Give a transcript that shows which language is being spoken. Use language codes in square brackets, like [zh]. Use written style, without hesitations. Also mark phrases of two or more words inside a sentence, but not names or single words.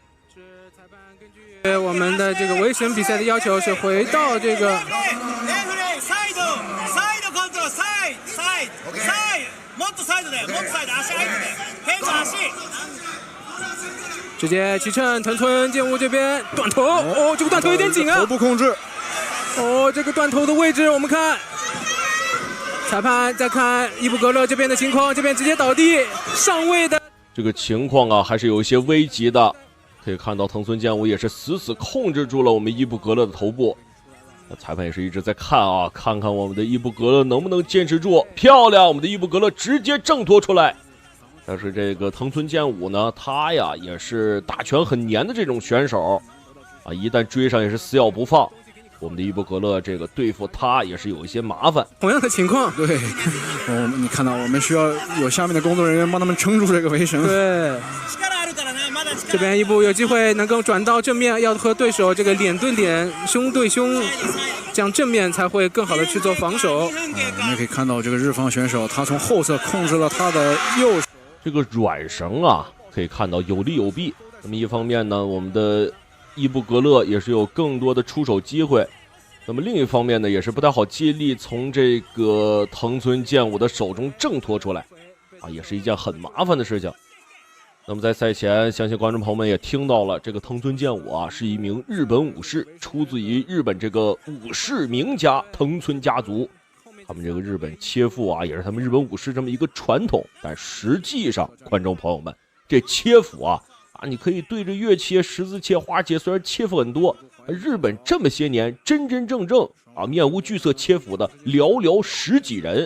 [zh] 我們的這個圍神比賽的要求是回到這個直接起乘，藤村健武這邊斷頭，哦，這個斷頭有點緊啊，頭部控制，哦，這個斷頭的位置我們看，裁判再看伊布格勒這邊的情況，這邊直接倒地上位的這個情況啊，還是有一些危急的。可以看到藤村健武也是死死控制住了我們伊布格勒的頭部，裁判也是一直在看啊，看看我們的伊布格勒能不能堅持住。漂亮，我們的伊布格勒直接挣脱出来。但是這個藤村健武呢，他呀也是打拳很黏的這種選手啊，一旦追上也是死咬不放。我們的伊布格勒這個對付他也是有一些麻煩。同樣的情況，對，你看到我們需要有下面的工作人員幫他們撐住這個圍繩。對。這邊伊布有機會能夠轉到正面，要和對手這個臉對臉、胸對胸，這樣正面才會更好的去做防守。我們可以看到這個日方選手，他從後側控制了他的右手。這個軟繩啊，可以看到有利有弊。那麼一方面呢，我們的伊布格勒也是有更多的出手機會。那麼另一方面呢，也是不太好接力從这個藤村健武的手中掙脫出來，啊，也是一件很麻煩的事情。那麼在賽前，相信觀眾朋友們也聽到了，這個藤村健武啊是一名日本武士，出自於日本這個武士名家藤村家族。他們這個日本切腹啊，也是他們日本武士這麼一個傳統。但實際上，觀眾朋友們，這切腹啊，你可以對着月切、十字切、花切，雖然切腹很多，日本這麼些年真真正正啊面無懼色切腹的寥寥十幾人。